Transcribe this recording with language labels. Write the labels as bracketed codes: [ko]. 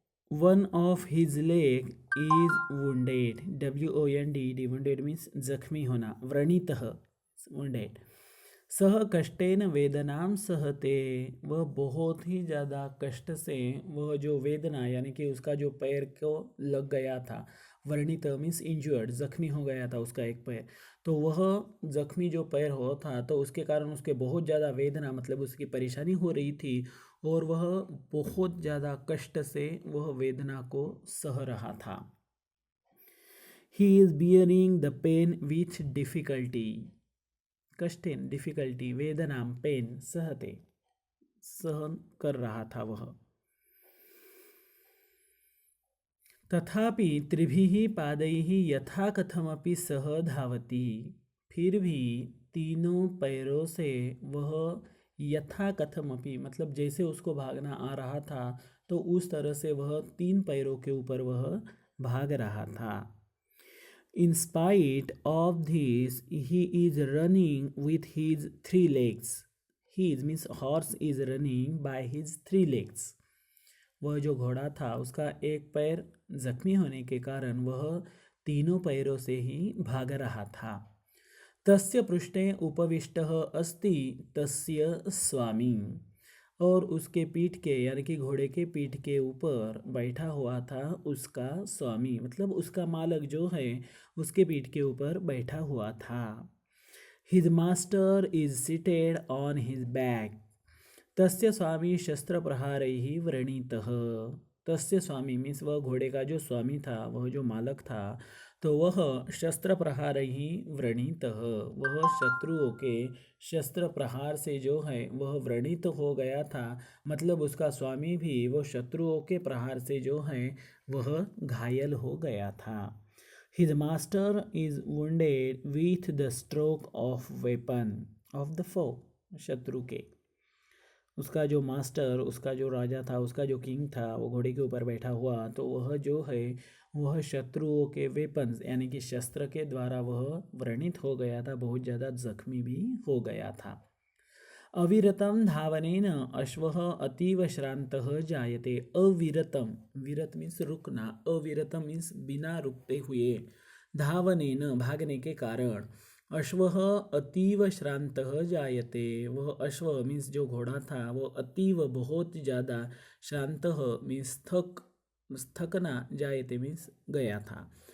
[en] One of his leg is wounded. WONDED. Wounded means [hi] जख्मी होना. [en] व्रणितः wounded. [sa] सह कष्टेन वेदनाम सहते. [hi] वह बहुत ही ज़्यादा कष्ट से वह जो वेदना यानी कि उसका जो पैर को लग गया था. व्रणित [en] means injured, [hi] जख्मी हो गया था उसका एक पैर. तो वह जख्मी जो पैर हो था तो उसके कारण उसके बहुत ज़्यादा वेदना मतलब उसकी परेशानी हो रही थी. और वह बहुत ज़्यादा कष्ट से वह वेदना को सह रहा था. [en] He is bearing the pain with difficulty. [hi] कष्टेन डिफिकल्टी, वेदनाम पेन सहते, सहन कर रहा था वह. [sa] तथापि त्रिभिः पादैः यथा कथमपि सह धावति. [hi] फिर भी तीनों पैरों से वह यथाकथमपि मतलब जैसे उसको भागना आ रहा था तो उस तरह से वह तीन पैरों के ऊपर वह भाग रहा था. [en] In spite of this, he is running with his three legs. His means horse is running by his three legs. [hi] वह जो घोड़ा था उसका एक पैर जख्मी होने के कारण वह तीनों पैरों से ही भाग रहा था. [sa] तस्य पृष्ठे उपविष्टः अस्ति तस्य स्वामी. [hi] और उसके पीठ के यानी कि घोड़े के पीठ के ऊपर बैठा हुआ था उसका स्वामी मतलब उसका मालक जो है उसके पीठ के ऊपर बैठा हुआ था. [en] His master is seated on his back. [sa] तस्य स्वामी शस्त्र प्रहारैः व्रणितः. [hi] तस्य स्वामी मीन्स वह घोड़े का जो स्वामी था वह जो मालक था तो वह शस्त्र प्रहारैः व्रणितः वह शत्रुओं के शस्त्र प्रहार से जो है वह व्रणित हो गया था मतलब उसका स्वामी भी वो शत्रुओं के प्रहार से जो है वह घायल हो गया था. [en] His master is wounded with the stroke of weapon of the foe. [hi] शत्रु के उसका जो मास्टर उसका जो राजा था उसका जो किंग था वो घोड़े के ऊपर बैठा हुआ तो वह जो है वह शत्रुओं के वेपन्स यानी कि शस्त्र के द्वारा वह व्रणित हो गया था बहुत ज़्यादा जख्मी भी हो गया था. [sa] अविरतम धावनेन अश्वः अतीव श्रान्तः जायते. [hi] अविरतम विरत मीन्स रुकना अविरतम मीन्स बिना रुकते हुए धावनेन भागने के कारण [sa] अश्वः अतीव श्रान्तः जायते. [hi] वह अश्व मीन्स जो घोड़ा था वो अतीव बहुत ज़्यादा श्रान्तः मीन्स थकना जायते मीन्स गया था.